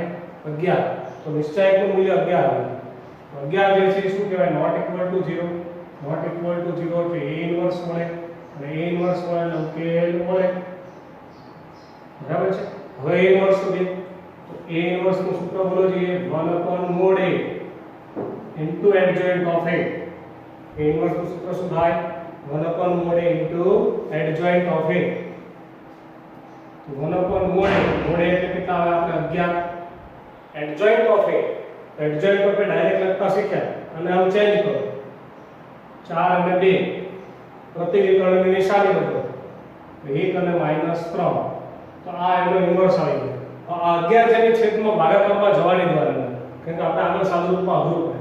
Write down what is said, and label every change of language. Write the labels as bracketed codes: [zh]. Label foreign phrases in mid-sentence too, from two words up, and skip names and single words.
[gu] 11. તો નિશ્ચાયકનું મૂલ્ય 11 આવે. તો 11 જે છે એ શું કહેવાય? [en] not equal to 0. not equal to 0 [gu] એટલે [en] a inverse [gu] મળે અને [en] a inverse [gu] મળે એટલે ઉકેલ મળે. બરાબર છે? હવે [en] a inverse [gu] શોધીએ. તો [en] a inverse [gu] નું સૂત્ર બોલો જોઈએ [en] 1 mod a into adjoint of a. a inverse [gu] નું સૂત્ર શું થાય? [en] 1 mod a into adjoint of a. [gu] તો [en] 1 mod a [gu] એટલે કેટલા આવે? આપણે 11. [en] adjoint of a, adjoint of a [gu] ડાયરેક્ટ લખતા શીખ્યા અને આમ ચેન્જ કરો. 4 અને 2 પ્રતિવિકર્ણની નિશાની બદલો. 1 અને -3. તો આ એનો ઇન્વર્સ આવી ગયો. આ 11 જેની છેદમાં ભાગાકારમાં જવાની દ્વારા કેમ કે આપણે આગળ સાદું રૂપમાં અઘરું પડે.